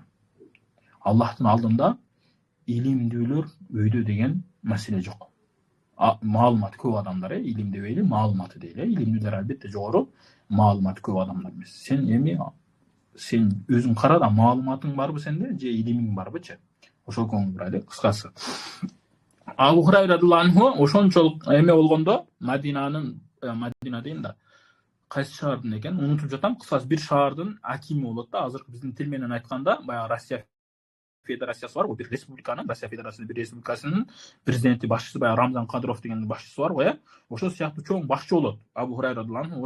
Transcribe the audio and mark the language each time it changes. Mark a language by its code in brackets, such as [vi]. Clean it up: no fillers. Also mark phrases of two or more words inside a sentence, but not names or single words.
[ky] Аллахтын алдында илимдүүлөр өйдө деген маселе жок. Маалыматы көп адамдар, илимде дейли, маалыматы дейли. Илимдүүлөр албетте жогору, маалыматы көп адамдар эмес. Сен өзүң кара да, маалыматың барбы сенде, же илимиң барбычы? Ошол көңүл бурайлы, кыскасы. Абу Хурайра [ar] رضي الله عنه [ky] ошончолук эме болгондо, Мадина дейин да, кайсы шаардын экен унутуп жатам, кыскасы бир шаардын акими болот да. Азыркы биздин тил менен айтканда, баягы Россия Федерациясы бар, бир республиканын, Россия Федерациясынын бир республикасынын президенти, башчысы, баягы Рамзан Кадыров деген башчысы бар го, Ошол сыяктуу чоң башчы болот Абу Хурайра [ar] رضي الله عنه.